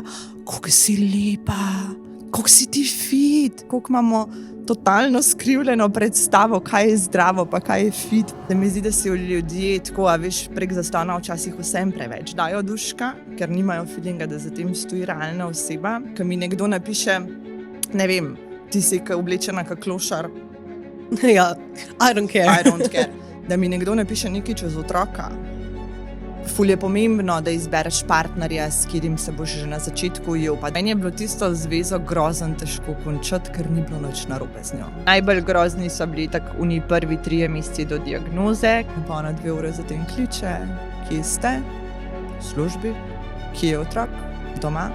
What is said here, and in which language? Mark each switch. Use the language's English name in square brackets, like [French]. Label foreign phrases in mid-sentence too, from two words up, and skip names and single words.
[Slovenian] Koliko si lepa, koliko si ti fit, koliko imamo totalno skrivljeno predstavo, kaj je zdravo, pa kaj je fit. Se mi zdi, da si ljudje tako, a veš, prek zaslona včasih vsem preveč dajo duška, ker nimajo feelinga, da za tem stoji realna oseba. Ko mi nekdo napiše, ne vem, ti si oblečena kak klošar. Ja, [English] I don't care. [Slovenian] Da mi nekdo napiše nekaj čez otroka. Ful je pomembno, da izbereš partnerja, s katerim se boš že na začetku ujel. Pa meni je bilo tisto zvezo grozno težko končati, ker ni bilo nič narobe z njo. Najbolj grozni so bili tako oni prvi 3 meseci do diagnoze, pa ona 2 ure zatem kliče, kje ste, v službi, kje je otrok, doma.